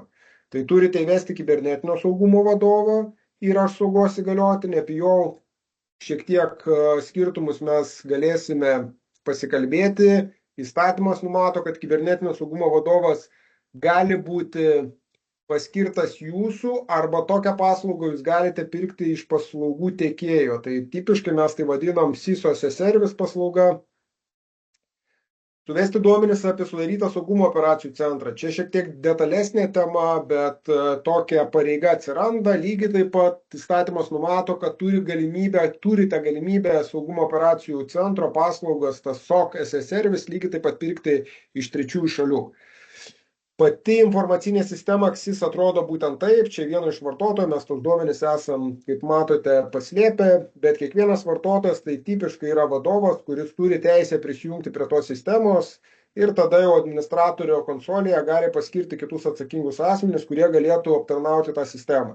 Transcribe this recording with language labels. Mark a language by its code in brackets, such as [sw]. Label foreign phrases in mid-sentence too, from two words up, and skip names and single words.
[lt] Tai turite įvesti kibernetinio saugumo vadovą ir aš saugos įgaliotinį, apie jo šiek tiek skirtumus mes galėsime pasikalbėti. Įstatymas numato, kad kibernetinio saugumo vadovas gali būti paskirtas jūsų arba tokią paslaugą jūs galite pirkti iš paslaugų tiekėjo. Tai tipiškai mes tai vadinam [en] CISO as a service [lt] paslauga. Suvesti duomenis apie sudarytą saugumo operacijų centrą. Čia šiek tiek detalesnė tema, bet tokia pareiga atsiranda. Lygiai taip pat įstatymas numato, kad turite galimybę saugumo operacijų centro paslaugas, tas [en] SOC as a service, [lt] lygiai taip pat pirkti iš trečiųjų šalių. Pati informacinė sistema KSIS atrodo būtent taip, čia vieno iš vartotojų, mes tos duomenys esam, kaip matote, paslėpę, bet kiekvienas vartotojas tai tipiškai yra vadovas, kuris turi teisę prisijungti prie tos sistemos ir tada jau administratorio konsolėje gali paskirti kitus atsakingus asmenis, kurie galėtų aptarnauti tą sistemą.